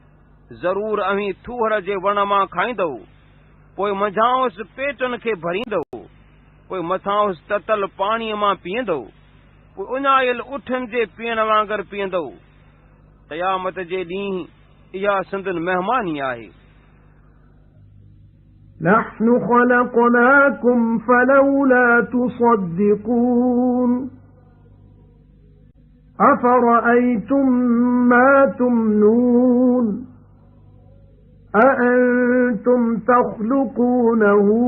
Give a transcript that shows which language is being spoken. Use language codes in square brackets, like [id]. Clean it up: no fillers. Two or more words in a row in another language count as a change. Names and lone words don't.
[sd] ज़रूर अमीं थूहर जे वण मां खाईंदो पोइ मंझांउसि पेटनि खे भरींदो पोइ मथां उस ततल पाणीअ मां पीअंदो, पोइ उञायल उठनि जे पीअण वांगुरु पीअंदो। क़यामत जे ॾींहुं इहा संदन महिमानी आहे। [ar] نحن خلقناكم فلولا تصدقون أفرأيتم ما تمنون أأنتم تخلقونه